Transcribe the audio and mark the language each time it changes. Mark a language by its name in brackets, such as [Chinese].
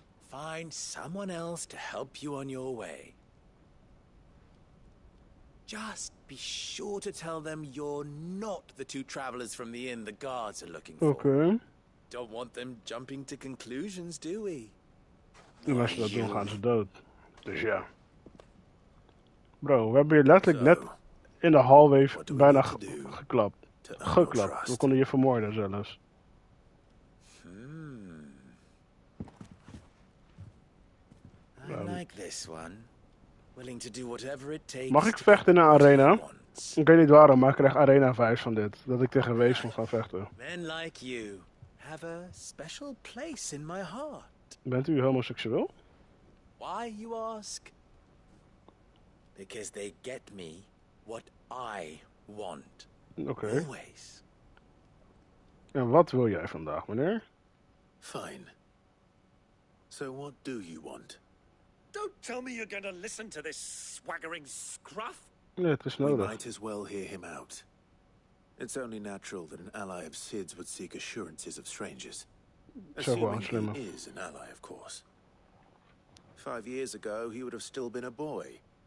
[English] Find someone else to help you on your way. Just be sure to tell them you're not the two travelers from the inn the guards are looking for. [Dutch] Oké. [English] Don't want them jumping to conclusions, do we? [Dutch] En als ze dat doen, gaan ze dood. Dus ja. Bro, we hebben je letterlijk net in de hallway bijna geklapt. Geklapt. We konden je vermoorden zelfs. [English] I like this one. Willing to do whatever it takes. [Dutch] Mag ik vechten in een arena? Ik weet niet waarom, maar ik krijg arena vibes van dit. Dat ik tegen wees ga vechten. [English] Men like you have a special place in my heart. [Dutch] Bent u homoseksueel? [English] Why, you ask? Because they get me what I want. [Dutch] Oké. [English] Always. [Dutch] En wat wil jij vandaag, meneer? [English] Fine. So what do you want? Don't tell me you're going to listen to this swaggering scruff. [Dutch] Nee, het is [English] We [Dutch] nodig. [English] might as well hear him out. It's only natural that an ally of Sid's would seek assurances of strangers. Assuming he is an ally, of course. 5 years ago, he would have still been a boy.